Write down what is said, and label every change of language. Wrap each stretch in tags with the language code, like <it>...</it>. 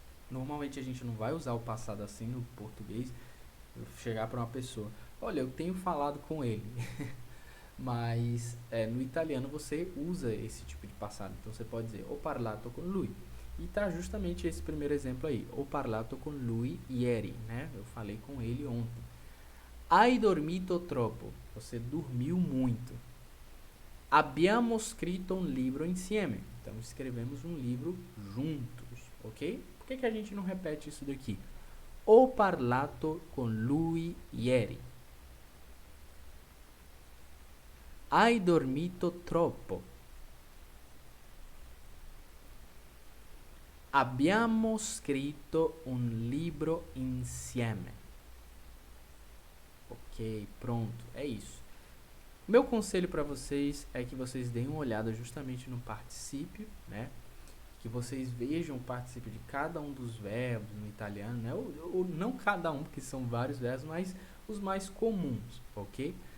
<pt>Normalmente a gente não vai usar o passado assim no português, chegar para uma pessoa, olha, eu tenho falado com ele. Mas no italiano você usa esse tipo de passado. Então você pode dizer,</pt> <it>ho parlato con lui.</it> <pt>E tá justamente esse primeiro exemplo aí.</pt> <it>Ho parlato con lui ieri,</it> <pt>né? Eu falei com ele ontem.</pt> <it>Hai dormito troppo.</it> <pt>Você dormiu muito.</pt> <it>Abbiamo scritto un libro insieme.</it> <pt>Então escrevemos um livro juntos, ok? Por que a gente não repete isso daqui?</pt> <it>Ho parlato con lui ieri. Hai dormito troppo. Abbiamo scritto un libro insieme.</it> <pt>Ok, pronto, é isso. Meu conselho para vocês é que vocês deem uma olhada justamente no particípio, né? Que vocês vejam o particípio de cada um dos verbos no italiano, né? Ou não cada um, porque são vários verbos, mas os mais comuns, ok?</pt>